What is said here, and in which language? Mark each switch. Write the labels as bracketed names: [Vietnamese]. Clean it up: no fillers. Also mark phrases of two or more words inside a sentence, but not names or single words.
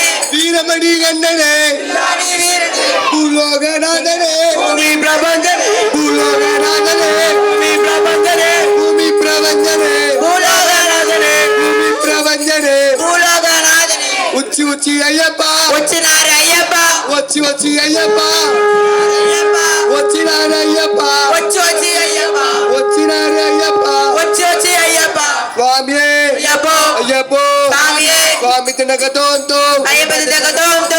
[Tamil] வீரமணி கண்டனே பில்லாளி வீரனே பூலோகநாதனே பூமி பிரபஞ்சனே பூலோகநாதனே பூமி பிரபஞ்சனே பூமி பிரபஞ்சனே பூலோகநாதனே பூமி பிரபஞ்சனே பூலோகநாதனே உச்சி உச்சி ஐயப்பா [Telugu] వచ్చినారు అయ్యప్ప వచ్చి వచ్చి అయ్యప్ప అయ్యప్ప వచ్చినారు అయ్యప్ప వచ్చి వచ్చి అయ్యప్ప వచ్చినారు అయ్యప్ప వచ్చి వచ్చి అయ్యప్ప స్వామి అయ్యప్ప అయ్యప్ప స్వామియే స్వామి తినగతోంతో అయ్యప్ప దగ్గరతో